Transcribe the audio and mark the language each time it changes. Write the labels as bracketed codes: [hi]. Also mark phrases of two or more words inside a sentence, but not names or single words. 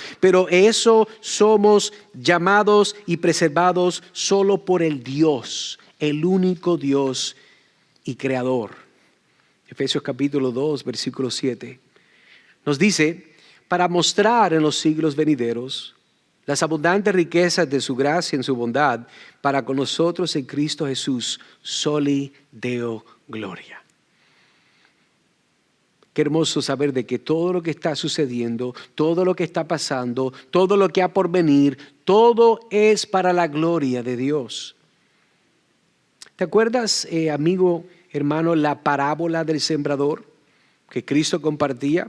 [es] Pero eso somos llamados y preservados solo por el Dios, el único Dios y Creador. Efesios capítulo 2, versículo 7. Nos dice, para mostrar en los siglos venideros las abundantes riquezas de su gracia en su bondad para con nosotros en Cristo Jesús, [la] soli Deo gloria. [es] Qué hermoso saber de que todo lo que está sucediendo, todo lo que está pasando, todo lo que ha por venir, todo es para la gloria de Dios. ¿Te acuerdas, amigo, hermano, la parábola del sembrador que Cristo compartía?